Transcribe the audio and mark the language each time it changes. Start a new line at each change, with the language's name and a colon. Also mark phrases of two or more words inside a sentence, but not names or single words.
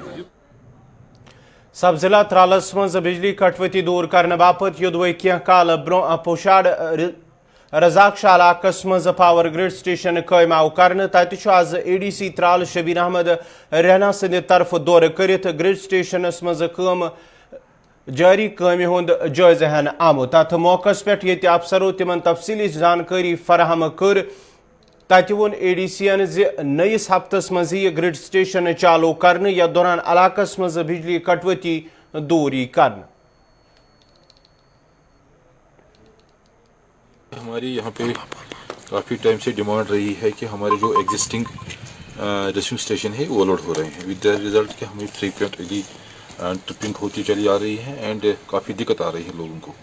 Kashmiri: سب ضلع ترالس مز بجلی کٹوتی دور کرنے باپت یودوے کینٛہہ کال برو پوشاڑ رزاق شاہ علاقس مز
English: power grid station
Kashmiri: قائم آو کرنے, تتہ آز ADC ترال شبیر احمد رحنا سند طرف دور کرت
English: grid stations
Kashmiri: مز کام جاری کامہ ہند جائزہ ہین آمت. تتھ موقع پہ یہ افسرو تمن تفصیلی جانکاری فراہم کر. تتہ وون ADC ین ز نئیس ہفتس مز یہ
English: grid station
Kashmiri: چالو کرنے, یا دوران علاقس مز بجلی کٹوتی دور کرنے.
Urdu: ہماری یہاں پہ کافی ٹائم سے ڈیمانڈ رہی ہے کہ ہمارے جو
English: existing receive station
Urdu: ہے
English: over load
Urdu: ہو رہے ہیں,
English: with the result
Urdu: کہ ہمیں
English: frequently tripping
Urdu: ہوتی چلی آ رہی ہے اینڈ کافی دقت آ رہی ہے لوگوں کو.